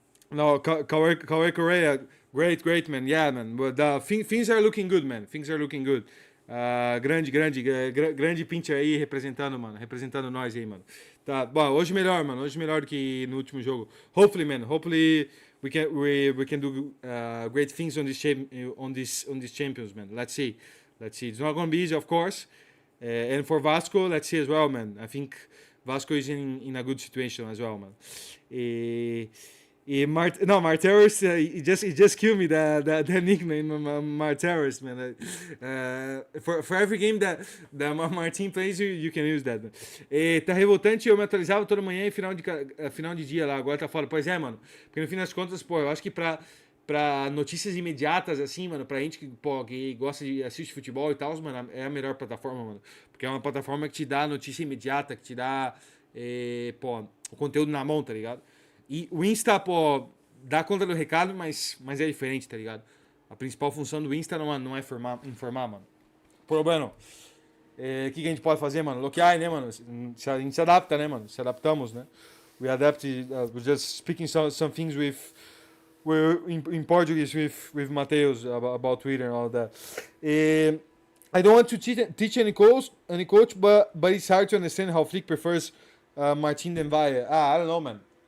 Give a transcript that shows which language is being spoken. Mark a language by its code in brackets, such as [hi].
[en] No, Cauê Correa, great, man. Yeah, man. But things are looking good, man. Things are looking good. [pt] Grande pincher aí representando, mano. Representando nós aí, mano. Tá, bom, hoje melhor, mano. Hoje melhor do que no último jogo. [en] Hopefully, man. Hopefully we can do great things on this Champions, man. Let's see. It's not gonna be easy, of course. And for Vasco, let's see as well, man. I think Vasco is in a good situation as well, man. Marteros, it just killed me that nickname, Marteros, man. For every game that Martin plays, you can use that. [pt] Tá revoltante, eu me atualizava toda manhã e final de dia lá, agora tá fora. Pois é, mano. Porque no fim das contas, pô, eu acho que pra notícias imediatas, assim, mano, pra gente que gosta de assistir futebol e tal, mano, é a melhor plataforma, mano. Porque é uma plataforma que te dá notícia imediata, que te dá, o conteúdo na mão, tá ligado? E o Insta, pô, dá conta do recado, mas é diferente, tá ligado? A principal função do Insta não é informar, mano. Problema. O que a gente pode fazer, mano? Loquear, né, mano? A gente se adapta, né, mano? Se adaptamos, né? [en] We adapt, we're just speaking some things in Portuguese with Mateus about Twitter and all that. I don't want to teach any coach, but it's hard to understand how Flick prefers Martin than Valle. I don't know, man.